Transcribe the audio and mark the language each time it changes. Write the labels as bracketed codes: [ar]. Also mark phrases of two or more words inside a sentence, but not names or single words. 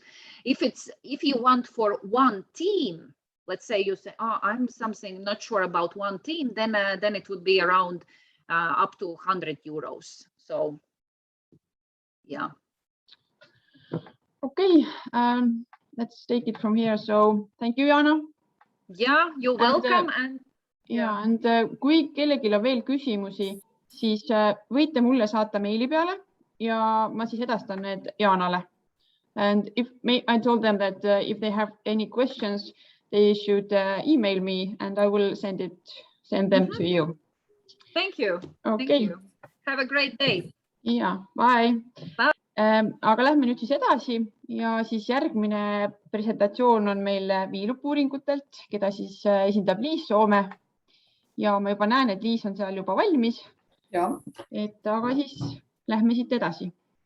[en] If you want for one team, let's say you say, oh, I'm not sure about one team, then it would be around up to 100 euros. So yeah. Okay, let's take it from here. So thank you, Jana. Yeah, you're welcome. [et] And kui kellelgi on veel küsimusi, siis võite mulle saata meili peale ja ma siis edastan need Janale. [en] And I told them that if they have any questions, they should email me and I will send them to you. Thank you. Okay. Thank you. Have a great day. Ja, bye. Bye. [et] Aga lähme nüüd siis edasi ja siis järgmine presentatsioon on meil Viilup-uuringutelt, keda siis esindab Liis Soome. Ja ma juba näen, et Liis on seal juba valmis. Ja. Aga siis lähme siit edasi.